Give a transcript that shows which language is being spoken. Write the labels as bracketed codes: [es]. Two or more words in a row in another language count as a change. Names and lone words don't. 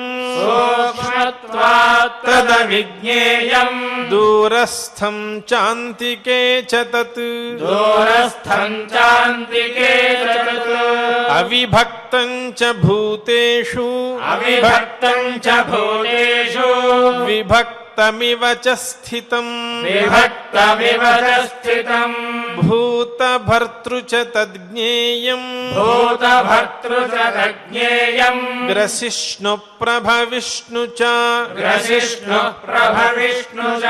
[sa] सूक्ष्मत्वात् तदविज्ञेयम् दूरस्थं चान्तिके च तत् दूरस्थं चान्तिके च तत् अविभक्तं च भूतेषु अविभक्तं च भूतेषु विभक्तं విభక్తమివ చ స్థితం విభక్తమివ చ స్థితం భూతభర్తృ చ తజ్ఞేయం భూతభర్తృ చ తజ్ఞేయం గ్రసిష్ణు ప్రభవిష్ణు చ గ్రసిష్ణు ప్రభవిష్ణు చ